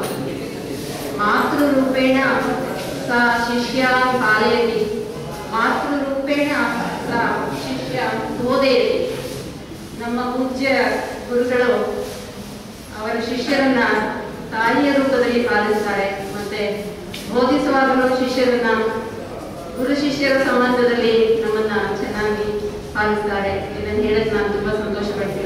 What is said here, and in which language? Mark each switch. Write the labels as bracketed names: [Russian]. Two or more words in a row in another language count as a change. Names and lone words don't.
[Sanskrit] मातृरूपेण सा शिष्यान् पालयति, मातृरूपेण सा शिष्यान् बोधयति। [Kannada] ನಮ್ಮ ಪೂಜ್ಯ ಗುರುಗಳು ಅವರ ಶಿಷ್ಯರನ್ನ ತಾಯಿಯ ರೂಪದಲ್ಲಿ ಪಾಲಿಸ್ತಾರೆ, ಮತ್ತೆ ಬೋಧಿಸುವಾಗಲೂ ಶಿಷ್ಯರನ್ನ ಗುರು ಶಿಷ್ಯರ ಸಂಬಂಧದಲ್ಲಿ ನಮ್ಮನ್ನ ಚೆನ್ನಾಗಿ ಪಾಲಿಸ್ತಾರೆ. ಇದನ್ನು ಹೇಳಕ್ಕೆ ನಾನು ತುಂಬಾ ಸಂತೋಷ ಪಡ್ತೀನಿ.